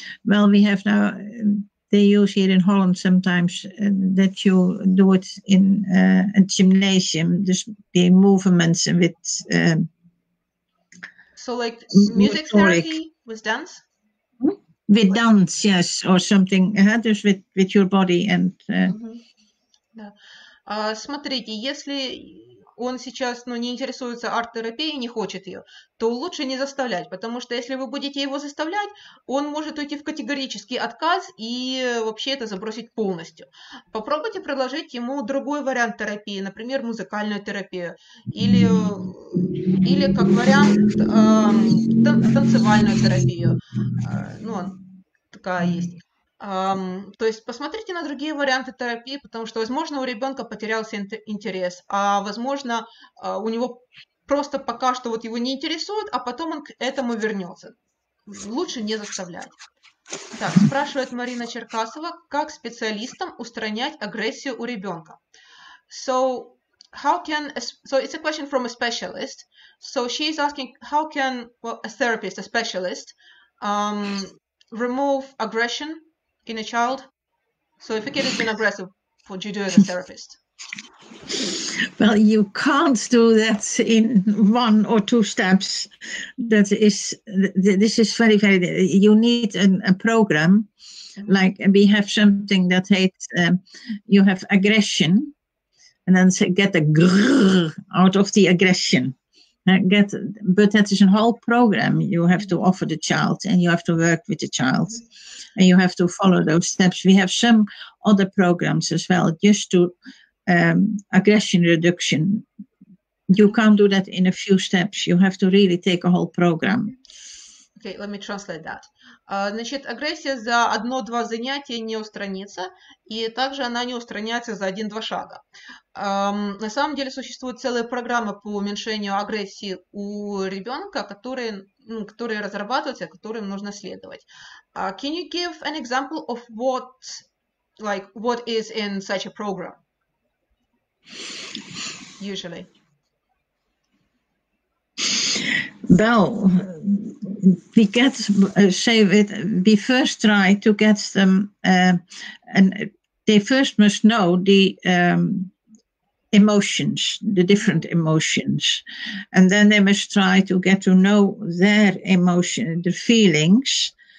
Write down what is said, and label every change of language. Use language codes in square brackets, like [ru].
[en] Well, we have now, they use here in Holland sometimes that you do it in a gymnasium, just the movements with... so like music therapy with dance? With dance, yes, or something, just with your body and... [ru] Да. Смотрите, если он сейчас не интересуется арт-терапией, не хочет ее, то лучше не заставлять, потому что если вы будете его заставлять, он может уйти в категорический отказ и вообще это забросить полностью. Попробуйте предложить ему другой вариант терапии, например, музыкальную терапию, или как вариант танцевальную терапию. Такая есть. То есть посмотрите на другие варианты терапии, потому что, возможно, у ребенка потерялся интерес, а возможно, у него просто пока что его не интересует, а потом он к этому вернется. Лучше не заставлять. Так, спрашивает Марина Черкасова, как специалистам устранять агрессию у ребенка. [en] So it's a question from a specialist. So she's asking, how can a therapist, a specialist, remove aggression in a child? So if a kid has been aggressive, what do you do as a therapist? Well, you can't do that in 1 or 2 steps. This is very, very, you need a program. Like we have something that hates, you have aggression, and then get a grrr out of the aggression. But that is a whole program you have to offer the child, and you have to work with the child, and you have to follow those steps. We have some other programs as well, just to aggression reduction. You can't do that in a few steps. You have to really take a whole program. Okay, let me translate that. [ru] Значит, агрессия за 1-2 занятия не устранится, и также она не устраняется за 1-2 шага. На самом деле существуют целые программы по уменьшению агрессии у ребенка, которые разрабатываются, которым нужно следовать. [en] Can you give an example of what is in such a program? Usually. Well, we first try to get them, and they first must know the emotions, the different emotions, and then they must try to get to know their emotion, the feelings.